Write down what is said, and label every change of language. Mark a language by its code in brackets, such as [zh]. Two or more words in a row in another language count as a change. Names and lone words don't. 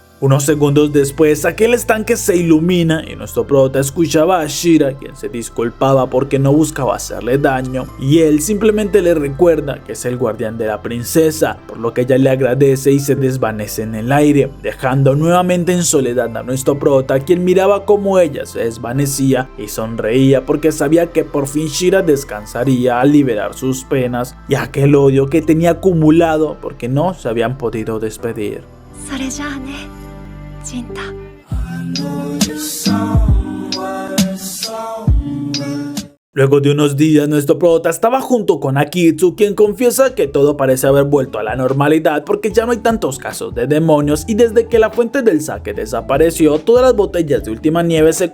[es] Unos segundos después, aquel estanque se ilumina y nuestro prota escuchaba a Shira, quien se disculpaba porque no buscaba hacerle daño, y él simplemente le recuerda que es el guardián de la princesa, por lo que ella le agradece y se desvanece en el aire, dejando nuevamente en soledad a nuestro prota, quien miraba cómo ella se desvanecía y sonreía porque sabía que por fin Shira descansaría al liberar sus penas y aquel odio que tenía acumulado porque no se habían podido despedir. [ja] それじゃあね、ジンタ。 [es] Luego de unos días, nuestro prota estaba junto con Akitsu, quien confiesa que todo parece haber vuelto a la normalidad porque ya no hay tantos casos de demonios y desde que la fuente del sake desapareció, todas las botellas de última nieve se